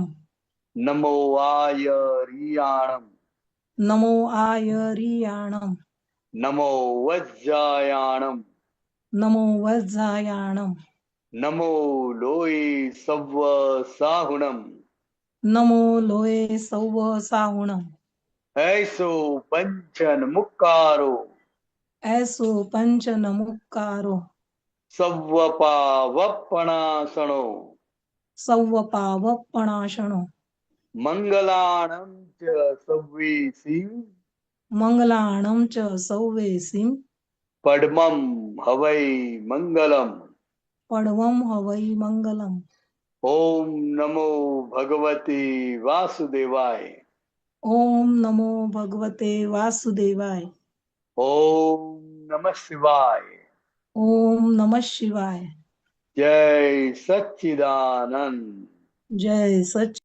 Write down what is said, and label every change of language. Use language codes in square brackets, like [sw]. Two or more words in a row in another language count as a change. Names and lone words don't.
[pra] નમો આયરિયાણમ. નમો આયરિયાણમ. નમો વજ્જાયાણમ. નમો વજ્જાયાણમ. નમો લોહી સવ્વ સાહુણમ. નમો લોએ સૌવ સાહુણમ. ऐसो पंचन मुक्कारो. એસો પંચ નમુક્કારો. सव्वपावपणासनो. સૌવ પાવપણાશણો. मंगलाणं च सव्वीसिं. મંગલાણમ ચ સૌવેસીમ. पद्मं हवै मंगलम. પડવમ હવૈ મંગલમ. [sa] ओम नमो भगवते वासुदेवाय. ઓમ નમો ભગવતે વાસુદેવાય. ओम नमः शिवाय. ઓમ નમઃ શિવાય. जय सच्चिदानंद. જય સચ્ચિદાનંદ.